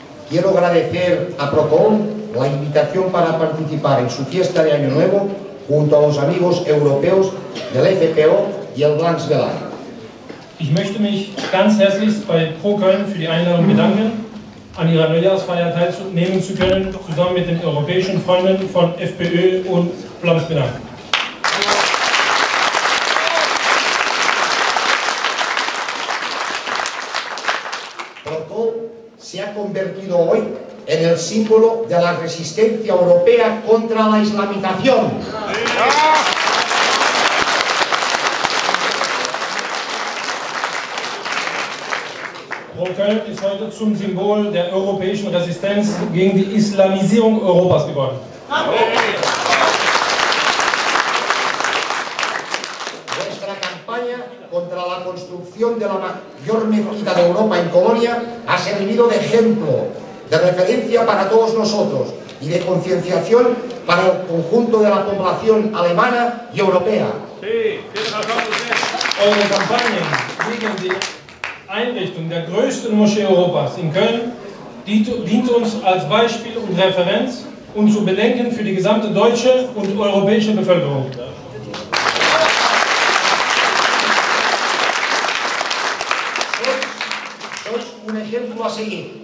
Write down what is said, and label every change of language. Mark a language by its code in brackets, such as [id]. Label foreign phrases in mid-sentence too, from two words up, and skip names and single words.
[es] quiero agradecer a Procon la invitación para participar en su fiesta de Año Nuevo junto a los amigos europeos del FPO y el Blancs Belang. [de] Ich möchte mich ganz herzlich bei Procon für die Einladung bedanken, an ihrer Neujahrsfeier teilnehmen zu können, zusammen mit den europäischen Freunden von FPÖ und Blancs Belang. [es] Procon se ha convertido hoy en el símbolo de la resistencia europea contra la islamización. [de] Procon ist heute zum Symbol der europäischen Resistenz gegen die Islamisierung Europas geworden. [es] Nuestra campaña contra la construcción de la mayor mezquita de Europa en Colonia ha servido de ejemplo, de referencia para todos nosotros y de concienciación para el conjunto de la población alemana y europea. [de] Eure Kampagne gegen die Einrichtung der größten Moschee Europas in Köln dient uns als Beispiel und Referenz und zu bedenken für die gesamte deutsche und europäische Bevölkerung. [es] Sois un ejemplo a seguir.